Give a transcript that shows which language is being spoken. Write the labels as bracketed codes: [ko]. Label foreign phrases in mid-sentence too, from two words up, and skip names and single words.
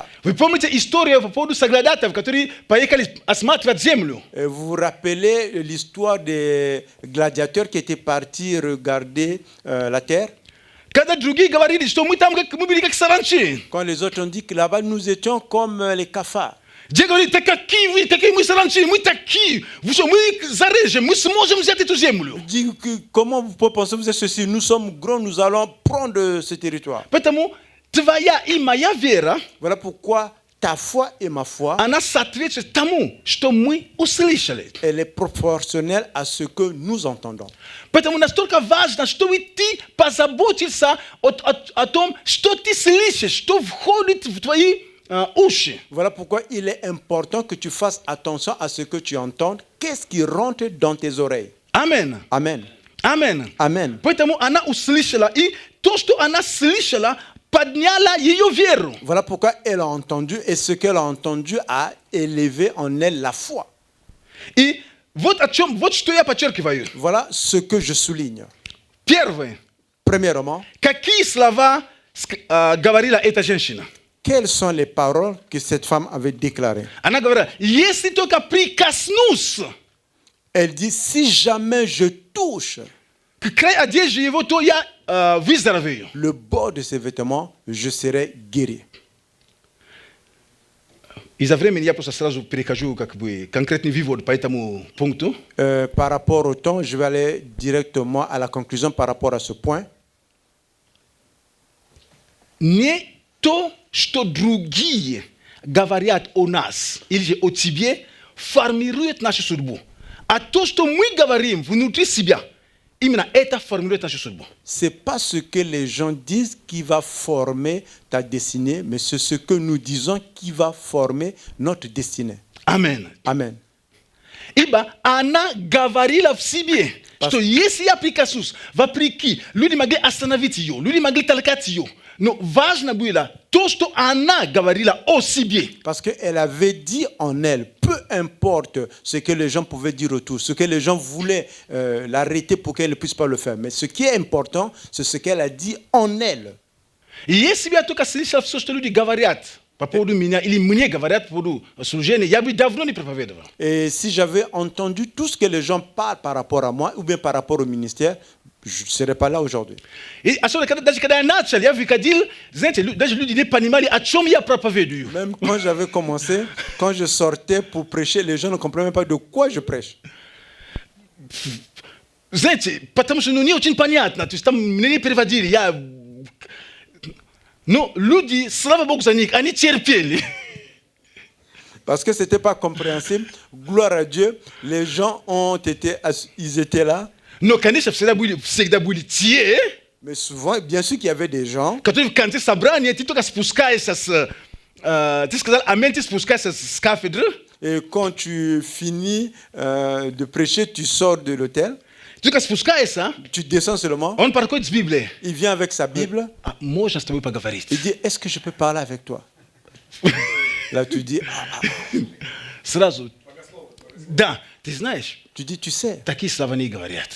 [ru] Вы помните историю по поводу соглядатаев, которые поехали осматривать землю? [fr] Vous vous rappelez l'histoire des gladiateurs qui étaient partis regarder la terre? [ru] Когда другие говорили, что мы были как саранчи. [fr] Quand les autres ont dit que là-bas nous étions comme les cafards. [ru] Где говорили, какие мы саранчи, мы такие, мы зарежем, мы сможем взять эту землю. [fr] Dit que comment vous pouvez penser que vous êtes ceci? Nous sommes grands, nous allons prendre ce territoire. [ru] Поэтому твоя и моя вера, [fr] Voilà pourquoi ta foi et ma foi, [ru] она соответствует тому, что мы услышали. [fr] elle est proportionnelle à ce que nous entendons. [ru] Поэтому настолько важно, чтобы ты позаботился о том, что ты слышишь, что входит в твои уши. [fr] Voilà pourquoi il est important que tu fasses attention à ce que tu entends. Qu'est-ce qui rentre dans tes oreilles? Amen. Amen. Amen. Amen. [ru] Поэтому она услышала, и то, что она слышала, подняло ее веру. [fr] Voilà pourquoi elle a entendu, et ce qu'elle a entendu a élevé en elle la foi. [ru] И вот что я подчеркиваю. [fr] Voilà ce que je souligne. [ru] Первое. [fr] Premièrement, [ru] Какие слова говорила эта женщина? [fr] quelles sont les paroles que cette femme avait déclarées? [ru] Она говорила, если только прикоснусь [fr] Elle dit, si jamais je touche [ru] к краю одежды его, то я выздоровею. [fr] le bord de ses vêtements, je serai guéri. [ru] Из-за времени я просто сразу перехожу конкретный вывод по этому пункту. Par rapport au temps, je vais aller directement à la conclusion par rapport à ce point. Не то, что другие говорят о нас или же о тебе, формирует нашу судьбу. А то, что мы говорим внутри себя, именно это формирует нашу судьбу. [fr] C'est pas ce que les gens disent qui va former ta destinée, mais c'est ce que nous disons qui va former notre destinée. [ru] Амен. [fr] Amen. [ru] Ибо она говорила в себе, что если я прикоснусь, вопреки, люди могли остановить ее, люди могли толкать ее. Но важно было то, что она говорила о себе. [fr] Parce qu'elle avait dit en elle, peu importe ce que les gens pouvaient dire autour, ce que les gens voulaient l'arrêter pour qu'elle ne puisse pas le faire. Mais ce qui est important, c'est ce qu'elle a dit en elle. [ru] И если бы я только слышал все, что люди говорят по поводу меня, или мне говорят по поводу служения, я бы давно не проповедовал. [fr] Et si j'avais entendu tout ce que les gens parlent par rapport à moi, ou bien par rapport au ministère, je ne serais pas là aujourd'hui. [ru] И особенно даже когда я начал, я выходил, знаете, даже люди не понимали, о чем я проповедую. [fr] Même quand j'avais commencé, quand je sortais pour prêcher, les gens ne comprenaient même pas de quoi je prêche. [ru] Знаете, потому что не очень понятно, то есть там мне не переводили, но люди, слава Богу за них, они терпели. [fr] Parce que ce n'était pas compréhensible. Gloire à Dieu, les gens ils étaient là. [ru] Но, конечно, всегда были те, [fr] mais souvent, bien sûr qu'il y avait des gens, [ru] которые в конце собрания, ты только спускаешься ты сказал, амен, ты спускаешься с кафедры. [fr] Et quand tu finis de prêcher, tu sors de l'hôtel. [ru] Ты только спускаешься, [fr] tu descends seulement. [ru] Он подходит с Библией. [fr] Il vient avec sa Bible. [ru] Можно с тобой поговорить? [fr] Il dit, est-ce que je peux parler avec toi? Là, tu dis, [ru] Сразу. Да. Ты знаешь, [fr] Tu dis, tu sais, [ru] такие слова не говорят.